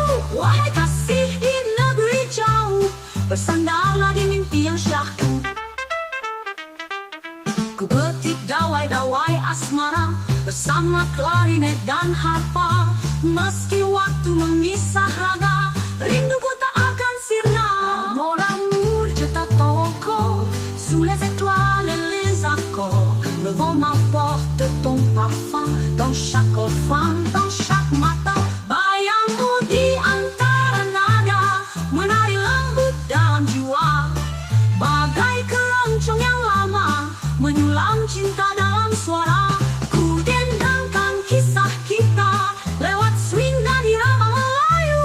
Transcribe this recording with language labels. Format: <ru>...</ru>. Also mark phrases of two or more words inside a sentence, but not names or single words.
<id>Wahai kasih di negeri jauh, bersandarlah di mimpi yang syahdu. Ku petik dawai-dawai asmara bersama klarinet dan harpa. Meski waktu memisah raga, rinduku tak akan sirna.</id> <fr>Mon amour, je t'attends encore sous les étoiles et les accords. Le vent m'apporte ton parfum dans chaque refrain, dans chaque matin.</fr> <id>Bayangmu di antara nada menari lembut dalam jiwa, bagai keroncong yang lama menyulam cinta dalam suara. Ku dendangkan kisah kita lewat swing dan irama Melayu.</id>